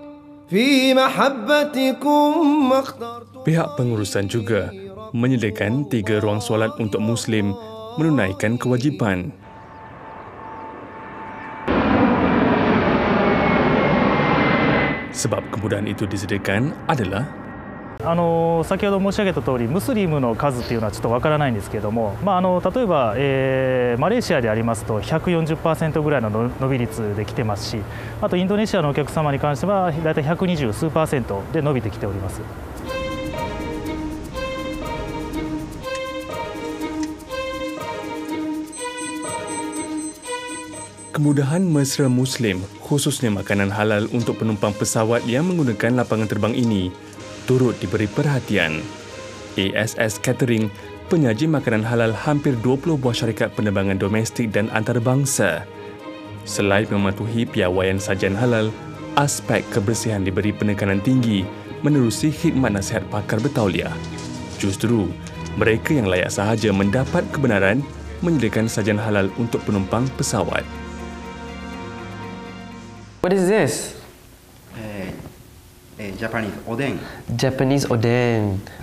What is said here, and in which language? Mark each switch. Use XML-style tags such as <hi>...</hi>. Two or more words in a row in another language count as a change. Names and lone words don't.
<ms>Pihak pengurusan juga menyediakan 3 ruang solat untuk Muslim menunaikan kewajipan. Sebab kemudahan itu disediakan adalah</ms> <ja>先ほど申し上げた通りムスリムの数っていうのはちょっとわからないんですけれども、例えば、マレーシアでありますと 140% ぐらいの伸び率で来てますし、あとインドネシアのお客様に関してはだいたい120数%で伸びてきております。</ja> <ms>Kemudahan mesra Muslim, khususnya makanan halal untuk penumpang pesawat yang menggunakan lapangan terbang ini, turut diberi perhatian. ASS Catering, penyaji makanan halal hampir 20 buah syarikat penerbangan domestik dan antarabangsa. Selain mematuhi piawaian sajian halal, aspek kebersihan diberi penekanan tinggi menerusi khidmat nasihat pakar bertauliah. Justru, mereka yang layak sahaja mendapat kebenaran menyediakan sajian halal untuk penumpang pesawat.</ms> <en>What is this? Japanese oden. Japanese oden.</en>